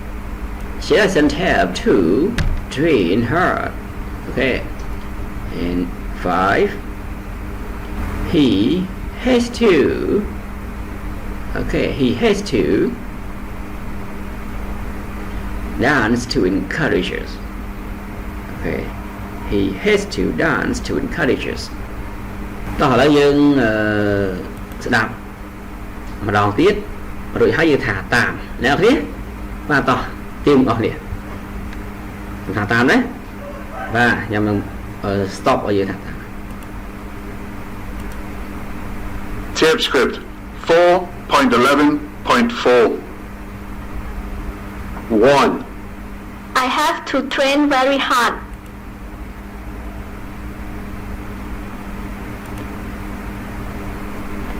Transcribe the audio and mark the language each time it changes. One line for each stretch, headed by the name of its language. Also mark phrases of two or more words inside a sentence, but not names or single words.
English: to train hard okay and 5 he has to dance to encourage us okay he has to dance to encourage us
Khmer: តោះឥឡូវយើងស្ដាប់ម្ដងទៀតរួចហើយយើងថាតាមអ្នកគ្នាបាទតោះទៀមអស់គ្នាថាតាមណាបាទខ្ញុំនឹង stop ឲ្យយើងថាតាម
English: Tape script 4.11.4. 1, I have to train very hard. 2,